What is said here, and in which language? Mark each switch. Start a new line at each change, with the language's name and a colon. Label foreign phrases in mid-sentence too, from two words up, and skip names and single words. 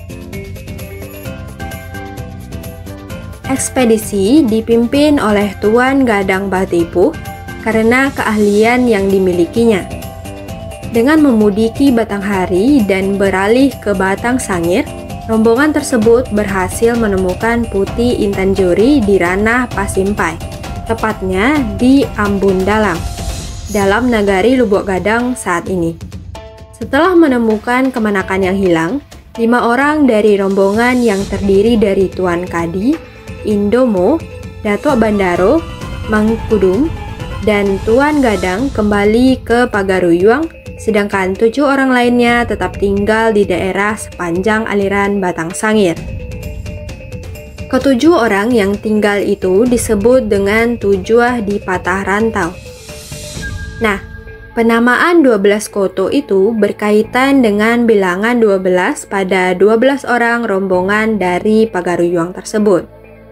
Indonesian: Ekspedisi dipimpin oleh Tuan Gadang Batipuh karena keahlian yang dimilikinya. Dengan memudiki Batanghari dan beralih ke Batang Sangir, rombongan tersebut berhasil menemukan Puti Intan Jori di ranah Pasimpai, tepatnya di Ambun dalam Nagari Lubuak Gadang saat ini. Setelah menemukan kemanakan yang hilang, 5 orang dari rombongan yang terdiri dari Tuan Kadi, Indomo, Datuk Bandaro, Mangkudum, dan Tuan Gadang kembali ke Pagaruyuang, sedangkan 7 orang lainnya tetap tinggal di daerah sepanjang aliran Batang Sangir. Ke-7 orang yang tinggal itu disebut dengan Tujuh di Patah Rantau. Nah, penamaan 12 koto itu berkaitan dengan bilangan 12 pada 12 orang rombongan dari Pagaruyuang tersebut.